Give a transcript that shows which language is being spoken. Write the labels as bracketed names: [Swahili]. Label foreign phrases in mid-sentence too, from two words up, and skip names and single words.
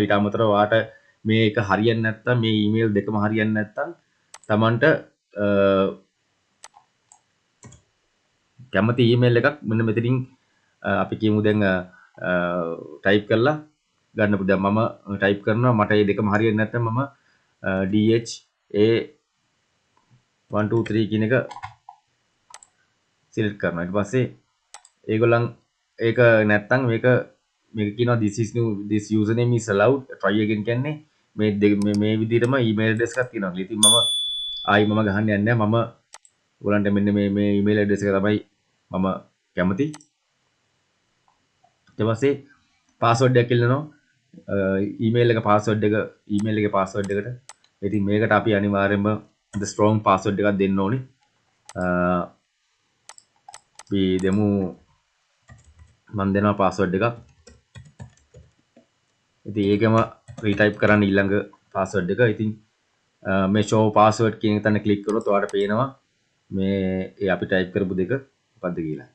[Sinhala] ඊට අමතරව ඔයාට මේ එක හරියන්නේ නැත්නම් මේ ඊමේල් දෙකම හරියන්නේ නැත්නම් Tamanට කැමති ඊමේල් එකක් මෙන්න මෙතනින් අපි කියමු දැන් ටයිප් කරලා ගන්න පුළුවන්. මම ටයිප් කරනවා මට මේ දෙකම හරියන්නේ නැත්නම් මම DHA123 කියන එක සිලෙක්ට් කරනවා. ඊට පස්සේ ඒගොල්ලන් ඒක නැත්නම් මේක මේක කියනවා [English] this username is allowed try again [Sinhala] කියන්නේ මේ විදිහටම [English] email address [Sinhala] එකක් තියෙනවා. ඉතින් මම ආයි මම ගහන්න යන්නේ නැහැ. මම ඔයගලන්ට මෙන්න මේ [English] email address [Sinhala] එක තමයි මම කැමති. ඊට පස්සේ password එකක් ඉල්ලනවා. email එක password එක email එකේ password එකට. ඉතින් මේකට අපි අනිවාර්යයෙන්ම [English] the strong password [Sinhala] එකක් දෙන්න ඕනේ. අපි දෙමු මම දෙනවා password එකක්. ඉතින් ඒකම රීටයිප් කරන්න ඊළඟ password එක. ඉතින් මේ [English] show password [Sinhala] කියන තැන ක්ලික් කරොත් ඔයාලට පේනවා මේ ඒ අපි ටයිප් කරපු දෙක මොකද්ද කියලා.